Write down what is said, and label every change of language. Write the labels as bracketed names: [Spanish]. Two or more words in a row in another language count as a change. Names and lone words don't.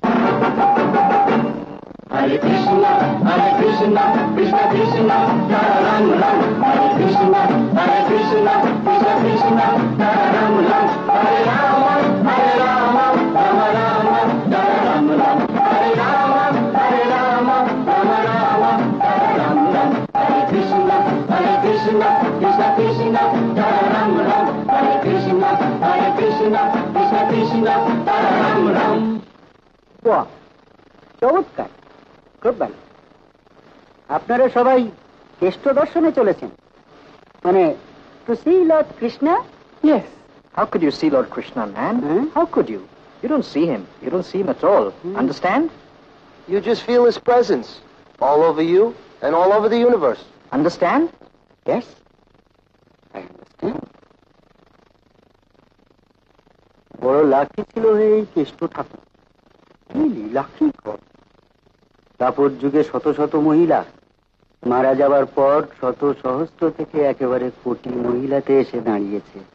[Sanskrit] हरे कृष्ण, कृष्ण कृष्ण, हरे राम राम, हरे कृष्ण, कृष्ण कृष्ण, हरे राम राम, हरे राम, राम राम, हरे राम राम, हरे राम, राम राम, हरे राम राम, हरे कृष्ण, कृष्ण कृष्ण, हरे राम राम, हरे कृष्ण, कृष्ण कृष्ण, हरे राम राम. [Bangla] বাহ, চমৎকার, খুব ভালো। আপনারা সবাই কেষ্ট দর্শনে চলেছেন, মানে [English] to see Lord Krishna? Yes. How could you see Lord Krishna, man? How could you? You don't see him. You don't see him at all. Understand? You just feel his presence all over you and all over the universe. Understand? Yes, I understand. [Bangla] বড় লাকি ছিল এই কেষ্ট ঠাকুর, লাকি ঘর। তারপর যুগে শত শত মহিলা, মারা যাবার পর শত সহস্র থেকে একেবারে কোটি মহিলাতে এসে দাঁড়িয়েছে।